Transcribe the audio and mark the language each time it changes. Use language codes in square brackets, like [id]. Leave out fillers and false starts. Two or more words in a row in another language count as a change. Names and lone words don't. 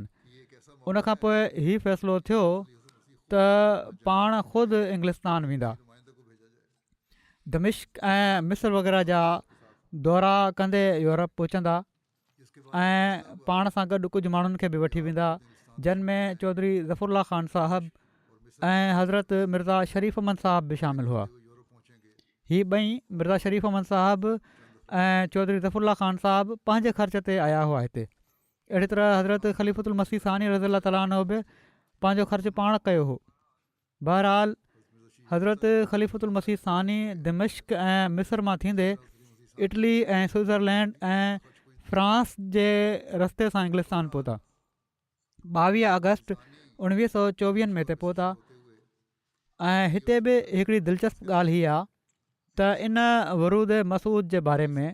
[sd] उनखां पोइ हीउ फ़ैसिलो थियो त पाण ख़ुदि इंग्लिस्तान वेंदा, दमिश्क ऐं मिस्र वग़ैरह जा दौरा कंदे यूरोप पहुचंदा ऐं पाण सां गॾु कुझु माण्हुनि खे बि वठी वेंदा, जिन में चौधरी ज़फ़रुल्ला ख़ान साहिबु ऐं हज़रत मिर्ज़ा शरीफ़ अहमद साहिबु बि शामिलु हुआ। हीअ ॿई मिर्ज़ा शरीफ़ अहमद साहिबु ऐं चौधरी ज़फ़रुल्ला ख़ान साहिबु पंहिंजे ख़र्च ते आया हुआ हिते। अहिड़ी तरह हज़रत ख़लीफ़तुल मसीह सानी [ar] رضي الله تعالى عنه [sd] बि पंहिंजो ख़र्च पाण कयो हो। बहरहाल हज़रत ख़लीफ़तुल मसीह सानी दमिश्क ऐं मिस्र मां थींदे इटली ऐं स्विट्ज़रलैंड ऐं फ्रांस जे रस्ते सां इंग्लिस्तान पहुता। 22 अगस्त 1924 में हिते पहुता ऐं हिते बि हिकिड़ी दिलचस्प ॻाल्हि हीअ आहे त इन वरूद मसूद जे बारे में